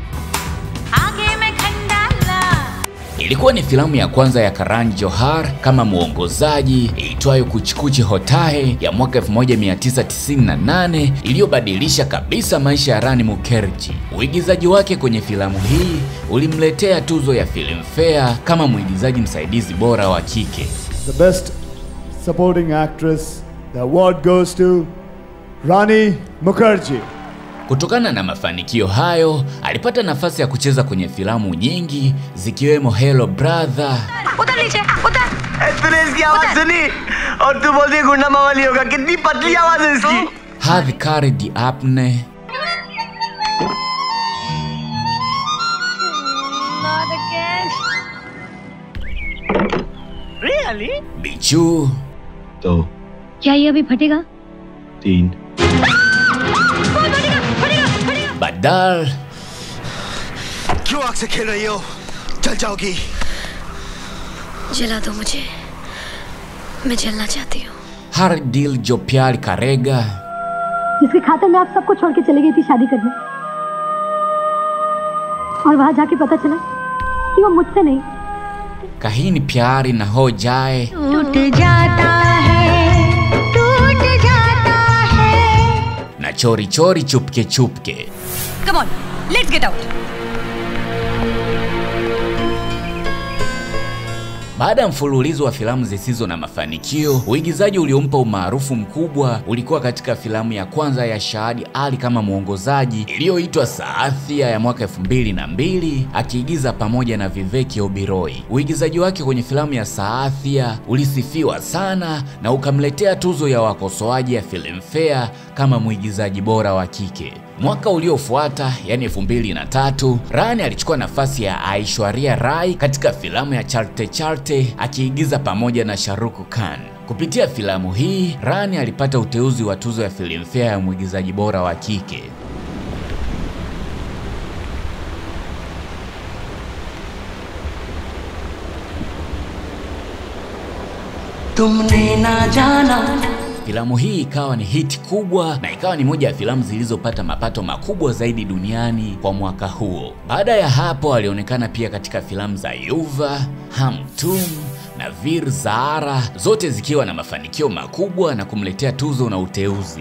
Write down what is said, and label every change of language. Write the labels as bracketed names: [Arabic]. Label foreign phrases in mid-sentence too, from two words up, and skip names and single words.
[Swahili] Ilikuwa ni filamu ya kwanza ya Karan Johar kama muongozaji iitwayo Kuch Kuch Hota Hai ya mwaka 1998 iliyobadilisha kabisa maisha ya Rani Mukherjee. Uigizaji wake kwenye filamu hii ulimletea tuzo ya Filmfare kama mwigizaji msaidizi bora wa kike. [English] The best supporting actress, the award goes to Rani Mukherjee. [Swahili] Kutokana na mafanikio hayo, alipata nafasi ya kucheza kwenye filamu nyingi zikiwemo Hello Brother, [Hindi] उधर नीचे उधर तूने इसकी आवाज सुनी और तू बोलती है गुंडा मावाली होगा कितनी पतली आवाज है इसकी [Swahili] Hath Kar Di Apne, [English] not again really [Swahili] Bichu, [Hindi] तो क्या ये अभी फटेगा? 3 [Swahili] Badal, [Hindi] क्यों आग से खेल रही हो चल जाओगी जला दो मुझे, मैं जलना चाहती हूँ। [Swahili] Har Dil Jo Pyar Karega, [Hindi] जिसके खाते में आप सबको छोड़ के चली गई थी शादी करने, और वहां जाके पता चला कि वो मुझसे नहीं [Swahili] Kahi Ni Pyar Na Ho Jaye, [Hindi] टूट जाता है [Swahili] na Chori Chori Chupke Chupke. [English] Come on, let's get out. [Swahili] Baada ya mfululizo wa filamu zisizo na mafanikio, uigizaji uliompa umaarufu mkubwa ulikuwa katika filamu ya kwanza ya Shahid Ali kama mwongozaji iliyoitwa Saathia ya mwaka 2002, akiigiza pamoja na Vivek Oberoi. Uigizaji wake kwenye filamu ya Saathia ulisifiwa sana na ukamletea tuzo ya wakosoaji ya Filmfare kama mwigizaji bora wa kike. Mwaka uliofuata, yani 2003, Rani alichukua nafasi ya Aishwarya Rai katika filamu ya Charte Charte akiigiza pamoja na Shah Rukh Khan. Kupitia filamu hii, Rani alipata uteuzi wa tuzo ya Filmfare ya mwigizaji bora wa kike. [Hindi] तुमने ना जाना [Swahili] Filamu hii ikawa ni hiti kubwa na ikawa ni moja ya filamu zilizopata mapato makubwa zaidi duniani kwa mwaka huo. Baada ya hapo alionekana pia katika filamu za Yuva, Hum Tum na Veer Zahara, zote zikiwa na mafanikio makubwa na kumletea tuzo na uteuzi.